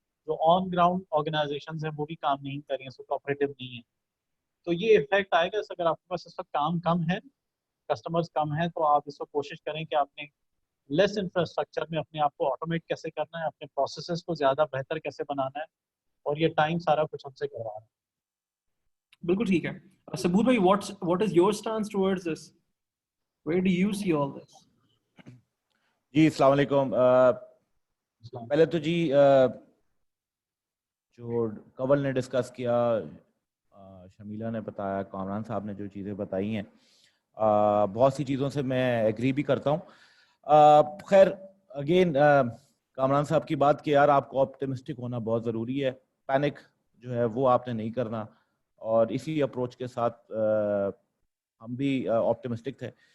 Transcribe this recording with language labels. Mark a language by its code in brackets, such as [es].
[hi] जो on ground organisation हैं वो भी काम नहीं कर रही हैं, सो कोऑपरेटिव नहीं है। तो ये इफेक्ट आएगा। अगर आपके पास इस वक्त काम कम है, कस्टमर्स कम है, तो आप इस वक्त कोशिश करें कि आपने लेस इंफ्रास्ट्रक्चर में अपने आप को ऑटोमेट कैसे करना है, अपने प्रोसेसेस को ज़्यादा बेहतर कैसे बनाना है, और ये टाइम सारा कुछ हमसे करवा रहा है। बिल्कुल ठीक है। [en] सबूर भाई, what is your stance towards this? Where do you see all this? [hi] जी अस्सलाम वालेकुम। पहले तो जी जो कवल ने डिस्कस किया, शमीला ने बताया, कामरान साहब ने जो चीज़ें बताई हैं, बहुत सी चीज़ों से मैं एग्री भी करता हूँ। खैर अगेन कामरान साहब की बात कि यार आपको ऑप्टिमिस्टिक होना बहुत ज़रूरी है, पैनिक जो है वो आपने नहीं करना, और इसी अप्रोच के साथ हम भी ऑप्टिमिस्टिक थे।